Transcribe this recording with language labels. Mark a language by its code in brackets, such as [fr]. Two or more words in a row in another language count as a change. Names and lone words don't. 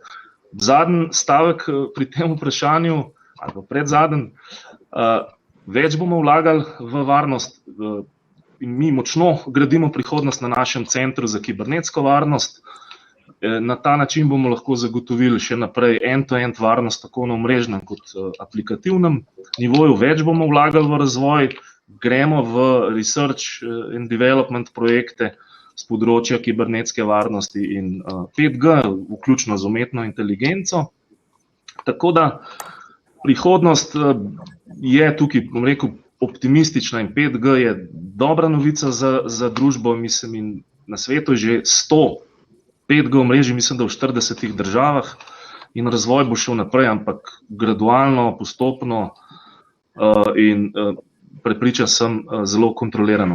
[sl] Zadnji stavek pri tem vprašanju, ali predzadnji, več bomo vlagali v varnost in mi močno gradimo prihodnost na našem centru za kibernetsko varnost. Na ta način bomo lahko zagotovili še naprej end-to-end varnost tako na omrežnem kot aplikativnem nivoju. Več bomo vlagali v razvoj, gremo v [en] research and development [sl] projekte z področja kibernetske varnosti in 5G, vključno z umetno inteligenco. Tako da prihodnost je tukaj, bom rekel, optimistična in 5G je dobra novica za družbo, mislim, in na svetu je že 100 5G omrežij, mislim, da v 40 državah in razvoj bo šel naprej, ampak gradualno, postopno in prepričan sem zelo kontrolirano.